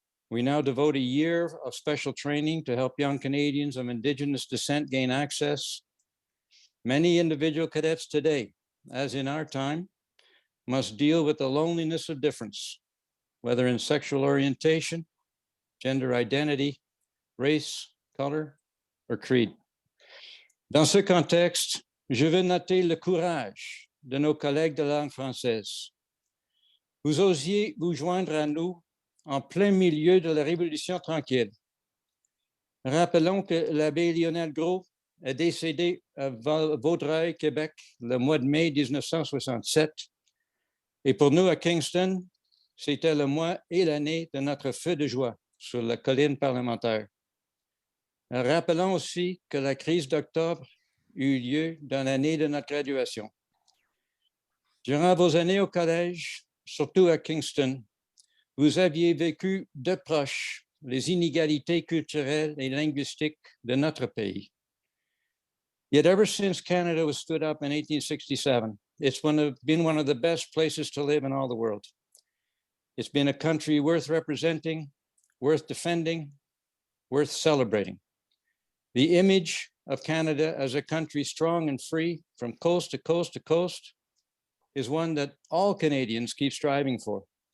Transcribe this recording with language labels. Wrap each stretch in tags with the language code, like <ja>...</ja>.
<en>We now devote a year of special training to help young Canadians of Indigenous descent gain access. Many individual cadets today, as in our time, must deal with the loneliness of difference, whether in sexual orientation, gender identity, race, color, or creed.</en> <fr>Dans ce contexte, je veux noter le courage de nos collègues de langue française. Vous osiez vous joindre à nous en plein milieu de la Révolution tranquille. Rappelons que l'abbé Lionel Gros est décédé à Vaudreuil, Québec, le mois de mai 1967. Et pour nous, à Kingston, c'était le mois et l'année de notre feu de joie sur la colline parlementaire. Rappelons aussi que la crise d'octobre eut lieu dans l'année de notre graduation. Durant vos années au collège, surtout à Kingston, vous aviez vécu de proche les inégalités culturelles et linguistiques de notre pays.</fr> <en>Yet ever since Canada was stood up in 1867, it's been one of the best places to live in all the world. It's been a country worth representing, worth defending, worth celebrating. The image of Canada as a country strong and free from coast to coast to coast is one that all Canadians keep striving for.</en>